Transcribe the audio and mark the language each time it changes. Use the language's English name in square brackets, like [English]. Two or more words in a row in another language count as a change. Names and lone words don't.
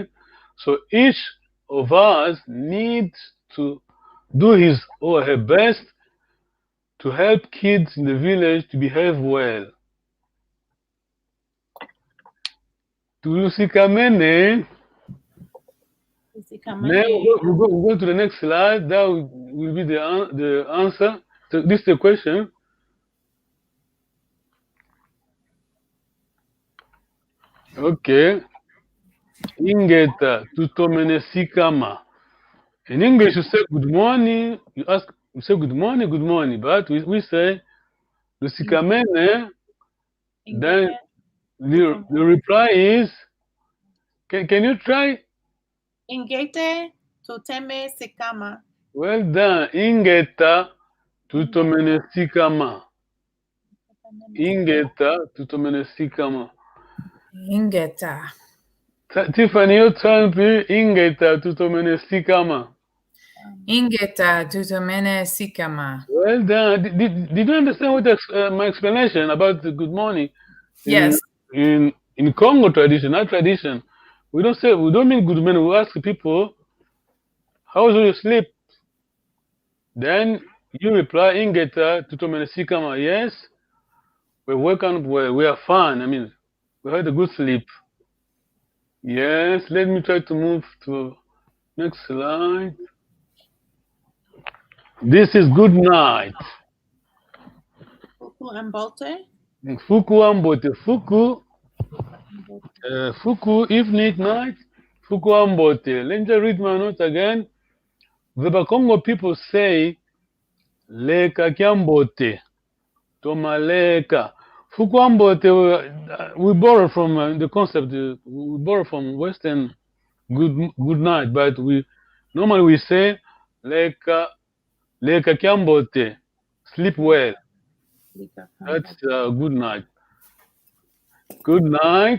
[English] So each of us needs to do his or her best to help kids in the village to behave well. Lucy Kamene. Now we'll go to the next slide. That will be the answer. So this is the question. Okay. [Kongo] Ingeta tutomene sikama. [English] In English, you say good morning. You say good morning. But we say Lucy Kamene. Then the reply is, can you try? [Kongo] Ingete tuteme sikama. [English] Well done. [Kongo] Ingeta tutomenesikama. Ingeta tutomenesikama. Ingeta. [English] Tiffany, your turn, please. [Kongo] Ingeta tutomenesikama. Ingeta tutomene sikama. [English] Well done. Did you understand what my explanation about the good morning? Yes. In Congo tradition, our tradition, we don't mean good morning. We ask people, how was your sleep? Then you reply, [Kongo] Ingeta tutomenesikama. [English] Yes, we woke up well. We are fine. I mean, we had a good sleep. Yes, let me try to move to next slide. This is good night. [Kongo] Fuku and Bote. Fuku ambote. Fuku, [English] evening, night. [Kongo] Fuku ambote. [English] Let me just read my notes again. The Bakongo people say, [Kongo] Leka kiambote. Tomaleka. Fuku ambote, [English] we borrow from the concept, we borrow from Western good night, but normally we say, [Kongo] Leka kiambote. [English] Sleep well. That's good night. Good night.